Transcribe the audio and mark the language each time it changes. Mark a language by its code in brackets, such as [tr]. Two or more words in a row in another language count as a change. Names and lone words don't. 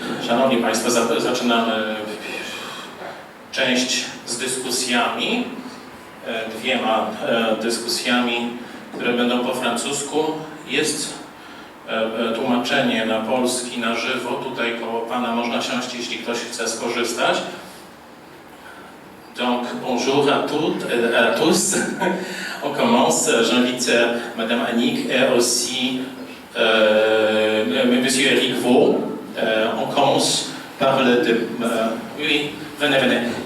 [pl] Szanowni Państwo, zaczynamy część z dyskusjami, dwiema dyskusjami, które będą po francusku. Jest tłumaczenie na polski na żywo, tutaj koło Pana można siąść, jeśli ktoś chce skorzystać. [fr] Donc, bonjour à toutes et à tous. On commence. J'invite Madame Annick et aussi Monsieur Eric Vaux. On commence par le... oui, venez.